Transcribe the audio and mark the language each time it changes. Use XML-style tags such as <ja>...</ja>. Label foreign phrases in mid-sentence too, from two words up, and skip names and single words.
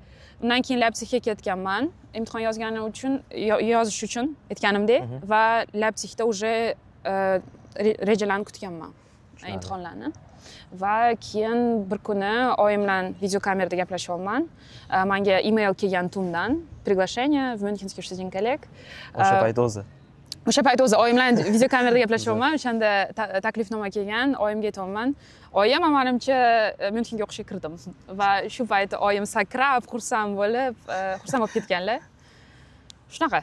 <uz>Undan keyin Leipzigga ketganman. Imtihon yozish uchun aytganimdek va Leipzigda уже rejalarni kutganman imtihonlarni. Va keyin bir kuni oyim bilan videokamerada gaplashyapman. Menga email kelgan tundan,</uz> <ru>приглашение в Мюнхенский studentkalik.</ru> <uz>O'sha payt o'zi oyim bilan videokamerada gaplashyapman. O'shanda taklifnoma kelgan, oyimga aytayapman. Oyim, menimcha Münchenga o'qishga kirdim. Va shu payt oyim sakrab, xursand bo'lib ketganlar. Shunaqa.</uz>